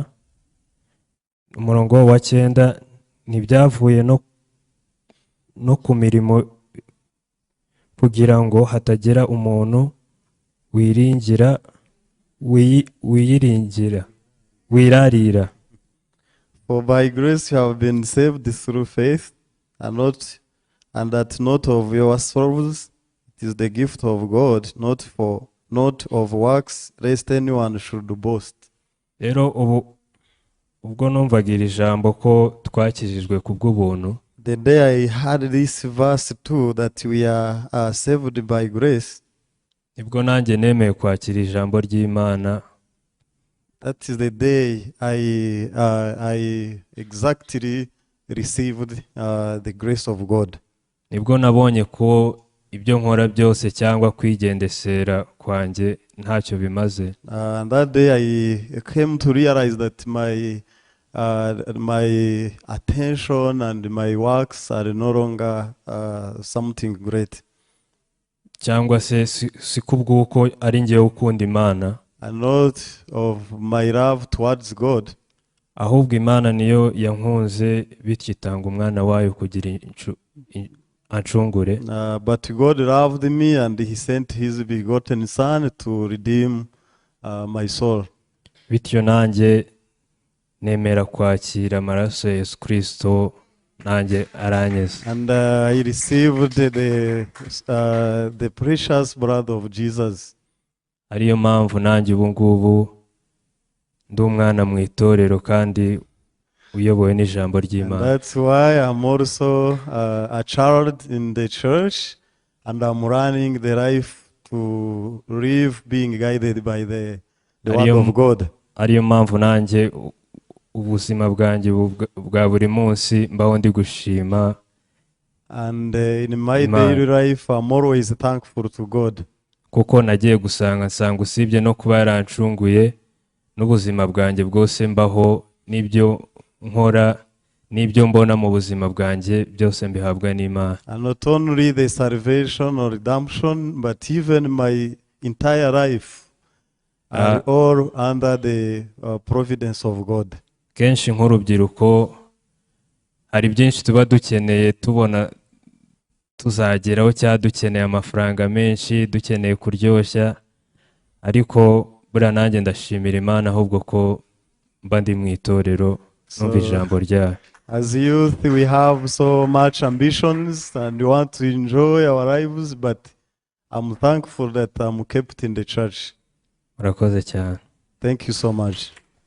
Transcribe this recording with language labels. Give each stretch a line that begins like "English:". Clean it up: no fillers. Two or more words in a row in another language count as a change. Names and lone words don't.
Kinyarwanda: Umurongo wa 9, ntibyavuye no ku mirimo kugira ngo hatagira umuntu wirarira.
English: For by grace you have been saved through faith, and that not of yourselves, it is the gift of God, not of works, lest anyone should boast.
Kinyarwanda: Rero ubwo numvaga iri jambo ko twakijijwe kubw'ubuntu,
English: The day I heard this verse too, that we are saved by grace,
Kinyarwanda: nibwo nanjye nemeye kwakira ijambo ry'Imana.
English: that is the day I exactly received the grace of God.
Kinyarwanda: Nibwo nabonye ko ibyo nkora byose cyangwa kwigendesera kwanjye ntacyo bimaze.
English: And that day I came to realize that my my attention and my works are no longer something great.
Kinyarwanda: cyangwa se si kubw'uko ari njyewe ukunda Imana,
English: And not of my love towards God,
Kinyarwanda: ahubwo Imana niyo yankunze bityo itanga umwana wayo kugira ancungure.
English: but God loved me and He sent His begotten Son to redeem my soul.
Kinyarwanda: Bityo nanjye nemera kwakira amaraso ya Yesu Kristo, nanjye aranyeze.
English: And I received the precious blood of Jesus.
Kinyarwanda: Ariyo mpamvu nanjye ubu ngubu ndi umwana mu itorero kandi uyobowe n'ijambo
English: And
Kinyarwanda: ry'Imana.
English: that's why I'm also a child in the church, and I'm running the life to live being guided by the word of God.
Kinyarwanda: Ariyo mpamvu nanjye ubuzima bwanjye bwa buri munsi mbaho ndi gushima.
English: And in my daily life, I'm always thankful to God.
Kinyarwanda: Kuko nagiye nsanga usibye no kuba yarancunguye, n'ubuzima bwanjye bwose mbaho, n'ibyo nkora, n'ibyo mbona mu buzima bwanjye byose mbihabwa n'Imana.
English: And not only the salvation or redemption, but even my entire life are all under the providence of God.
Kinyarwanda: Kenshi nk'urubyiruko hari byinshi tuba dukeneye, tubona tuzageraho, cyangwa dukeneye amafaranga menshi, dukeneye kuryoshya, ariko buriya nanjye ndashimira Imana ahubwo ko mba ndi mu itorero numva ijambo ryayo.
English: As youth, we have so much ambitions and we want to enjoy our lives, but I'm thankful that I'm kept in the church.
Kinyarwanda: Murakoze cyane.
English: Thank you so much.